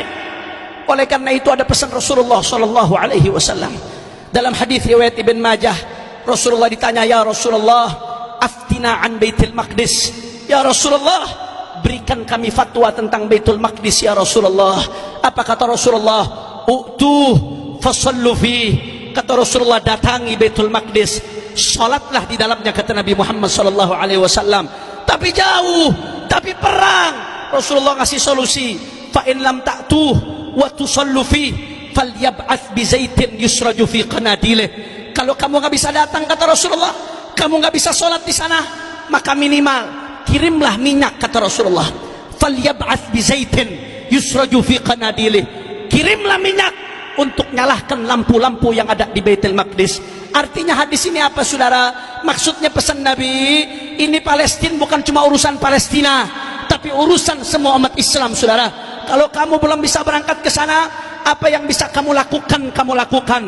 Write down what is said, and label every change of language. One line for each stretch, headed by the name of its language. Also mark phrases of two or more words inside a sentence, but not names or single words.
Indonesian: Oleh karena itu ada pesan Rasulullah
Arabic: صلى الله عليه وسلم
Indonesian: dalam hadis riwayat Ibn Majah. Rasulullah ditanya,
Arabic: يا رسول الله أفتنا عن بيت المقدس. يا رسول الله,
Indonesian: berikan kami fatwa tentang Baitul Maqdis
Arabic: يا رسول الله.
Indonesian: Apa kata Rasulullah?
Arabic: ائتوه فصلوا فيه.
Indonesian: Kata Rasulullah, datangi Baitul Maqdis, salatlah di dalamnya, kata Nabi Muhammad
Arabic: صلى الله عليه وسلم.
Indonesian: Tapi jauh, tapi perang. Rasulullah kasih solusi,
Arabic: فإن لم تأتوه وتصلوا فيه فليبعث بزيت يسرج في قناديله.
Indonesian: Kalau kamu nggak bisa datang, kata Rasulullah, kamu nggak bisa sholat di sana, maka minimal kirimlah minyak, kata Rasulullah.
Arabic: فليبعث بزيت يسرج في قناديله.
Indonesian: Kirimlah minyak untuk nyalahkan lampu-lampu yang ada di Baitul Maqdis. Artinya hadis ini apa, saudara? Maksudnya pesan Nabi, ini Palestina bukan cuma urusan Palestina, tapi urusan semua umat Islam, saudara. Kalau kamu belum bisa berangkat ke sana, apa yang bisa kamu lakukan, kamu lakukan.